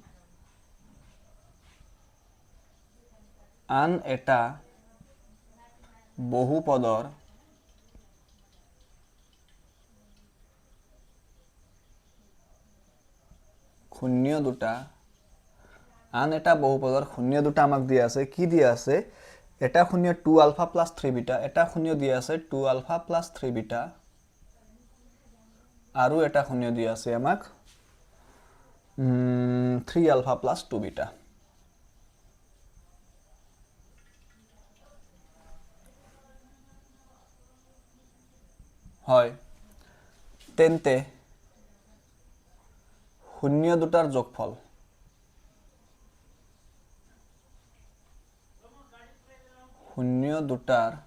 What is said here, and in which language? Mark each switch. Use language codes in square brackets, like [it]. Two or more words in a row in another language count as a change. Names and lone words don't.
[as] আন এটা বহুপদৰ শূন্য দুটা আন এটা বহুপদৰ শূন্য দুটা আমাক দিয়া আছে কি দিয়া আছে এটা শূন্য 2α + 3β এটা শূন্য দিয়া আছে 2α + 3β আৰু এটা শূন্য দিয়া আছে আমাক 3α + 2β হয় তেন্তে শূন্য দুটাৰ যোগফল শূন্য দুটাৰ